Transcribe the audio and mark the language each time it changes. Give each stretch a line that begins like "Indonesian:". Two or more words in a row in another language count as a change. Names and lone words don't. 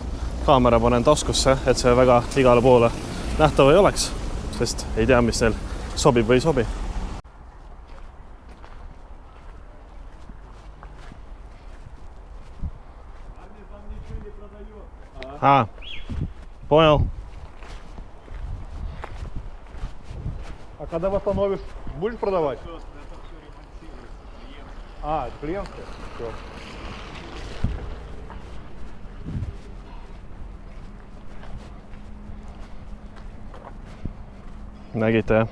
Estonian: Kaamera panen taskusse, et see väga igale poole nähtav ei oleks, sest ei tea, mis neil sobib või ei sobi.
Russian: Понял. А когда восстановишь, будешь продавать? Это клиентская? Все.
Estonian: Nägite, jah?